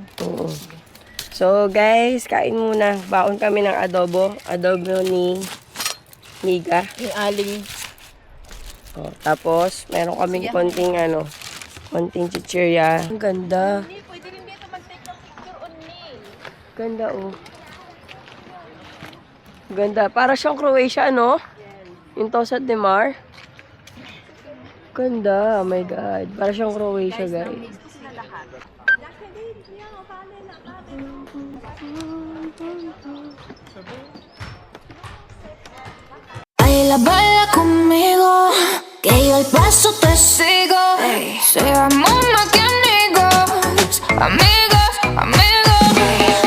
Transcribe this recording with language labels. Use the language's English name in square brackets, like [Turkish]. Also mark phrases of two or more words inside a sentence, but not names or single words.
[Filipino] Oo. So guys, kain muna. Baon kami ng adobo. Adobo ni Miga. Yung aling. Oh, tapos, meron kaming konting chichirya. Ang ganda. Hindi, pwede rin dito mag-take ng [English] picture on me. [Filipino] Ganda oh. Ganda. Para siyang Croatia, no? Yung Tosat de Mar. Ganda. [English] Oh my God. [Filipino] Para siyang Croatia, guys. [Spanish] Baila conmigo, que yo el paso te sigo. Seamos más que amigos, amigos, amigos.